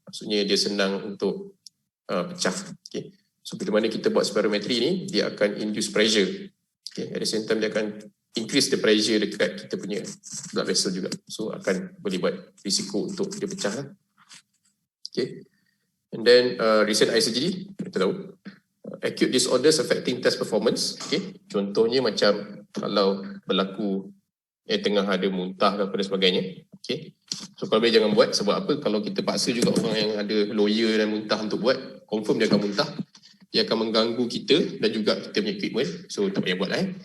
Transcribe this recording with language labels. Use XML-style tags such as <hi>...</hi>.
<ms>Maksudnya dia senang untuk pecah. Okay. So bila mana kita buat spirometry ni, dia akan</ms> <en>induce pressure.</en> <ms>Okay.</ms> <en>At the same time</en> <ms>dia akan</ms> <en>increase the pressure</en> <ms>dekat kita punya</ms> <en>blood vessel juga.</en> <ms>So akan boleh buat risiko untuk dia pecah lah.</ms> <en>Okay. And then recent eye surgery,</en> <ms>kita tahu.</ms> <en>Acute disorders affecting test performance. Okay.</en> <ms>Contohnya macam kalau berlaku tengah ada muntah dan sebagainya. Okay. So kalau boleh jangan buat. Sebab apa? Kalau kita paksa juga orang yang ada lawyer dan muntah untuk buat, confirm dia akan muntah. Dia akan mengganggu kita dan juga kita punya equipment. So tak payah buat lah.</ms>